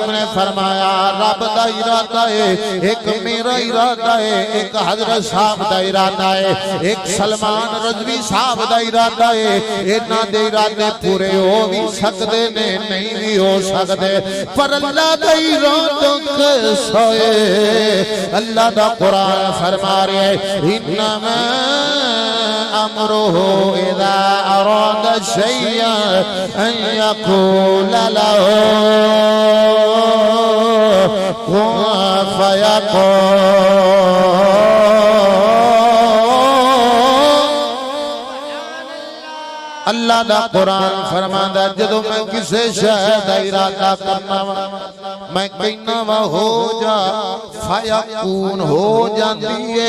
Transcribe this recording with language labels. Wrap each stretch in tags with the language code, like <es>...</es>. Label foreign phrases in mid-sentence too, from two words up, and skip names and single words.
<pa>ਨੇ ਫ਼ਰਮਾਇਆ ਰੱਬ ਦਾ ਇਰਾਦਾ ਹੈ ਏਕ ਮੇਰਾ ਇਰਾਦਾ ਹੈ ਏਕ ਹਜ਼ਰਤ ਸਾਹਬ ਦਾ ਇਰਾਦਾ ਹੈ ਏਕ ਸਲਮਾਨ ਰਜ਼ਵੀ ਸਾਹਬ ਦਾ ਇਰਾਦਾ ਹੈ ਇਨ੍ਹਾਂ ਦੇ ਇਰਾਦੇ ਪੂਰੇ ਹੋ ਭੀ ਸਕਦੇ ਨੇ ਨਹੀਂ ਭੀ ਹੋ ਸਕਦੇ ਪਰ ਅੱਲਾਹ ਦਾ ਇਰਾਦਾ ਕੈਸਾ ਹੈ ਅੱਲਾਹ ਦਾ ਕੁਰਾਨ ਫ਼ਰਮਾ ਰਹੇ</pa> <ar>إنما أمره إذا أراد شيئا أن يقول له كن فيكون.</ar> <pa>ਅੱਲਾਹ ਦਾ ਕੁਰਾਨ ਫ਼ਰਮਾਂਦਾ ਜਦੋਂ ਮੈਂ ਕਿਸੇ ਸ਼ੈ ਦਾ ਇਰਾਦਾ ਕਰਨਾ ਮੈਂ ਕਹਿਣਾ ਵਾ ਹੋ ਜਾ ਫ਼ਯਕੂਨ ਹੋ ਜਾਤੀ ਹੈ।</pa>